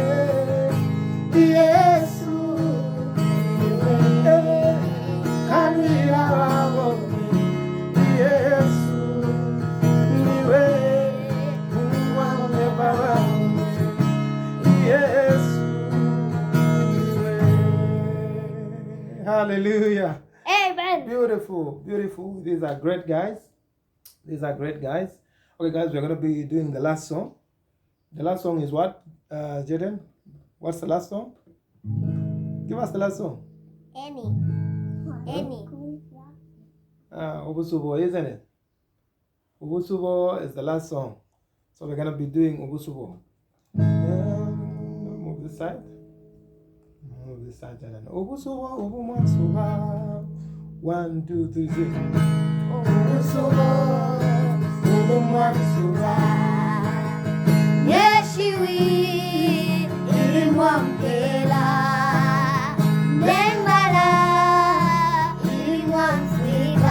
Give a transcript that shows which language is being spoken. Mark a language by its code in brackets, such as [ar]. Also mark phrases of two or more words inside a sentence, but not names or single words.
[bem] Yesu niwe. Kalwila wabo. Yesu niwe umwambe bawawe. Yesu niwe. Hallelujah. Amen. [en] Beautiful, beautiful. These are great guys. These are great guys. Okay, guys, we're going to be doing the last song. The last song is what, Jaden? What's the last song? Give us the last song. Any. Ubusubo, isn't it? Ubusubo is the last song. So we're going to be doing Ubusubo. Move this side. Move this side, Jaden. [bem] Ubusubo, Ubumasuba. 1, 2, 3, 6. Ubusubo, ubumwansuba. Yeshiwi, ilimwamkela. Nembala, ilimwamfika.